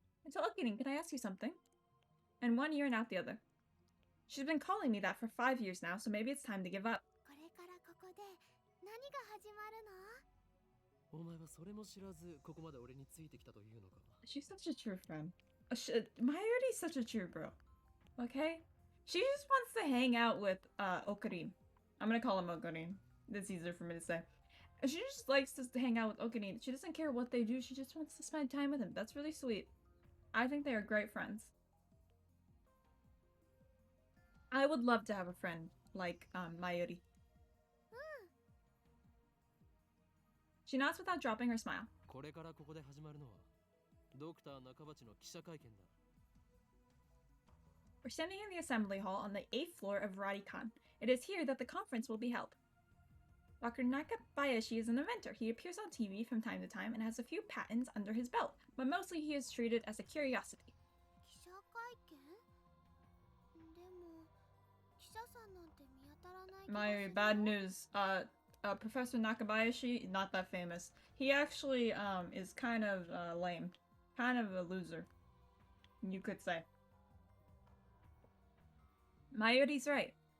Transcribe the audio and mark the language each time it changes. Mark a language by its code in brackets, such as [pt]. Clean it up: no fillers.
[en] So Okarin, can I ask you something? And one ear and out the other. She's been calling me that for 5 years now, so maybe it's time to give up. [ja] これからここで何が始まるの？お前はそれも知らずここまで俺についてきたというのか。 [en] She's such a true friend. Mayuri's such a true girl. Okay? She just wants to hang out with Okarin. I'm gonna call him Okarin. That's easier for me to say. She just likes to hang out with Okarin. She doesn't care what they do. She just wants to spend time with him. That's really sweet. I think they are great friends. I would love to have a friend like Mayuri. She nods without dropping her smile. [ja] これからここで始まるのはドクター中鉢の記者会見だ。 [en] We're standing in the assembly hall on the 8th floor of Radicon. It is here that the conference will be held. Dr. Nakabayashi is an inventor. He appears on TV from time to time and has a few patents under his belt, but mostly he is treated as a curiosity. [ja] 記者会見？でも記者さんなんて見当たらない気がするよ。 [en] My bad news. Professor Nakabayashi, not that famous. He actually is kind of lame. Kind of a loser, you could say. Mayuri's right.